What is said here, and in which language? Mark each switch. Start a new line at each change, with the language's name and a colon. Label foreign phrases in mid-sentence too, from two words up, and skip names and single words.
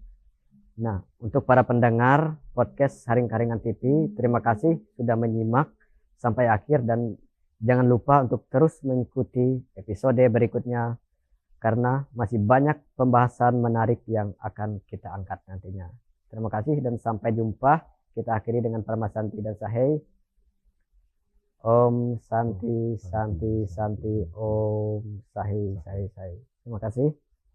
Indonesian: Nah, untuk para pendengar podcast Saring Karingan TV, terima kasih sudah menyimak sampai akhir, dan jangan lupa untuk terus mengikuti episode berikutnya karena masih banyak pembahasan menarik yang akan kita angkat nantinya. Terima kasih dan sampai jumpa. Kita akhiri dengan Parama Santi dan Sahai.
Sanskrit: ॐ शान्ति शान्ति शान्ति ॐ सहै सहै सहै.
Indonesian: Terima kasih.